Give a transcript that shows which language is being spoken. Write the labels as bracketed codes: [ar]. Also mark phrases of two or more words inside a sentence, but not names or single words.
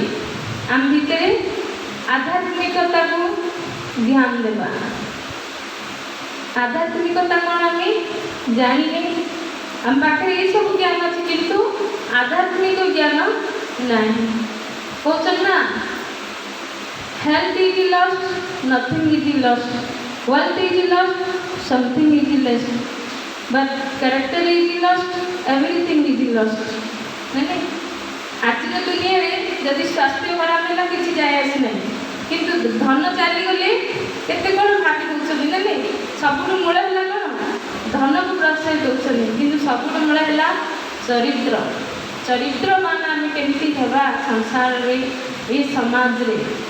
[or] ଆମ ଭିତରେ ଆଧ୍ୟାତ୍ମିକତାକୁ ଧ୍ୟାନ ଦେବା। ଆଧ୍ୟାତ୍ମିକତା କ'ଣ ଆମେ ଜାଣିନେ। ଆମ ପାଖରେ ଏସବୁ ଜ୍ଞାନ ଅଛି କିନ୍ତୁ ଆଧ୍ୟାତ୍ମିକ ଜ୍ଞାନ ନାହିଁ। କହୁଛନ୍ତି ନା, [en] health is lost, nothing is lost. Wealth is lost, something is lost. But character is lost, everything is lost. [hi] नहीं? [or] ଆଜିର ଦୁନିଆରେ ଯଦି ସ୍ୱାସ୍ଥ୍ୟ ଖରାପ ହେଲା କିଛି ଯାଏ ଆସି ନାହିଁ, କିନ୍ତୁ ଧନ ଚାଲିଗଲେ କେତେ କ'ଣ ଭାବି ଦେଉଛନ୍ତି ନା ନାହିଁ? ସବୁଠୁ ମୂଳ ହେଲା କ'ଣ? ଧନକୁ ପ୍ରଶ୍ରୟ ଦେଉଛନ୍ତି, କିନ୍ତୁ ସବୁଠୁ ମୂଳ ହେଲା ଚରିତ୍ର। ଚରିତ୍ରମାନ ଆମେ କେମିତି ହେବା ସଂସାରରେ, ଏ ସମାଜରେ।